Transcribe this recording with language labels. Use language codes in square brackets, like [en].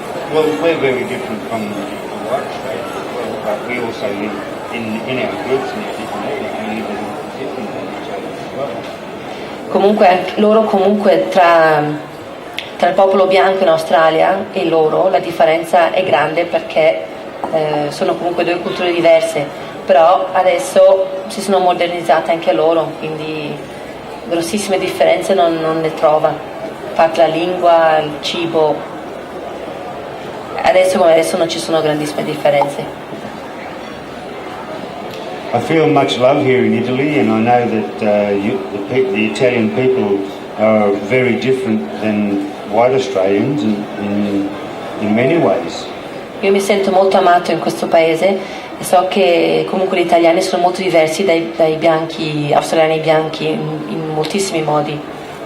[en] Well, we're very different from the white state, but we also live in our groups in a different area, we live in different from each other as well. [it] Comunque, loro comunque tra il popolo bianco in Australia e loro la differenza è grande, perché sono comunque due culture diverse, però adesso si sono modernizzate anche loro, quindi grossissime differenze non le trova, a parte la lingua, il cibo. Adesso come adesso non ci sono grandissime differenze. [en] I feel much love here in Italy, and I know that the Italian people are very different than white Australians in many ways. [it] Io mi sento molto amato in questo paese e so che comunque gli italiani sono molto diversi dai bianchi, australiani bianchi, in moltissimi modi.